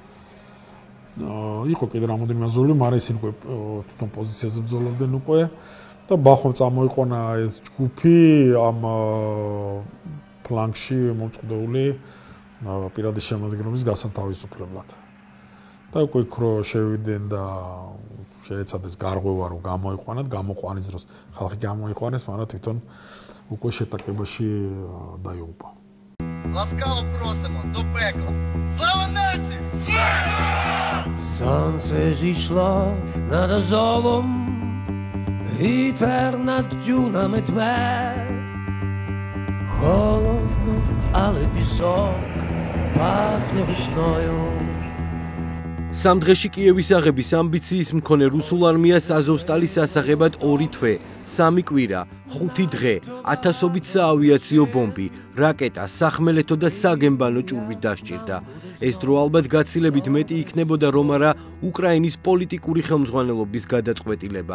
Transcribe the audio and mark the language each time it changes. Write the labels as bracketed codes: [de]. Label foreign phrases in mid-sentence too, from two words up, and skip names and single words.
[ka] იყო კიდე რამოდენიმე აზოველი, მაგრამ ისინი უკვე თვითონ პოზიციაზე ბრძოლობდნენ უკვე და ბახვამ წამოიყვანა ეს ჯგუფი ამ ფლანგში მოწყდეული პირადი შემადგენლობის გასათავისუფლებლად. და უკვე იქ რო შევიდნენ და შეეცადეს გარღვევა რომ გამოიყვანათ, გამოყვანის დროს ხალხი გამოიყვანეს, მაგრამ თვითონ უკვე შეტაკებაში დაიღუპა. [uk] Ласкаво просимо до пекла. Слава нації! Сонце зійшло над Азовом, вітер над дюнами тме. Холодно, але пісок пахне весною. [ka] სამ დღეში კიევის აღების ამბიციის მქონე რუსულ არმიას აზოვსტალის ასაღებად 2 თვე, 3 კვირა, 5 დღე, ათასობით საავიაციო ბომბი, რაკეტა, სახმელეთო და საგემბანო ჭურვით დასჭირდა. ეს დრო ალბათ გაცილებით მეტი იქნებოდა, რომ არა უკრაინის პოლიტიკური ხელმძღვანელობის გადაწყვეტილება.